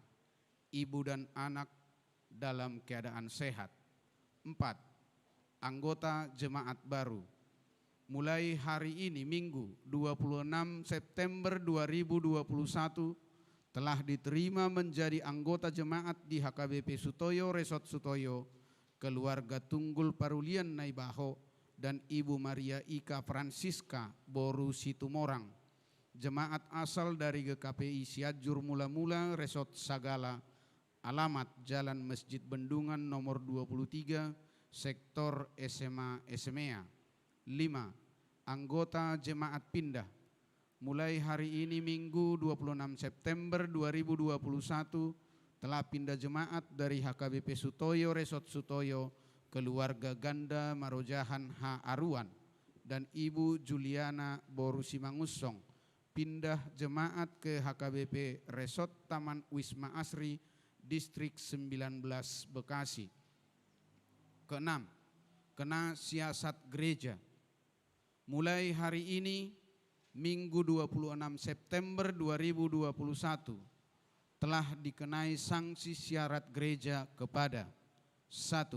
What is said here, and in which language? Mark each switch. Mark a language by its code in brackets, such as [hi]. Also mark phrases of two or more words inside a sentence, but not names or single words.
[id] Ibu dan anak dalam keadaan sehat. 4. Anggota jemaat baru. Mulai hari ini Minggu 26 September 2021, telah diterima menjadi anggota jemaat di HKBP Sutoyo Resort Sutoyo, keluarga Tunggul Parulian Naibaho dan Ibu Maria Ika Francisca Boru Situmorang, jemaat asal dari GKPI Siajur Mula-Mula Resort Sagala, alamat Jalan Masjid Bendungan nomor 23, sektor SMA SMEA. 5. Anggota jemaat pindah. Mulai hari ini Minggu 26 September 2021 telah pindah jemaat dari HKBP Sutoyo Resort Sutoyo, keluarga Ganda Marojahan H. Aruan dan Ibu Juliana Boru Simangusong, pindah jemaat ke HKBP Resort Taman Wisma Asri, Distrik 19 Bekasi. Keenam, kena siasat gereja. Mulai hari ini Minggu 26 September 2021 telah dikenai sanksi syarat gereja kepada 1.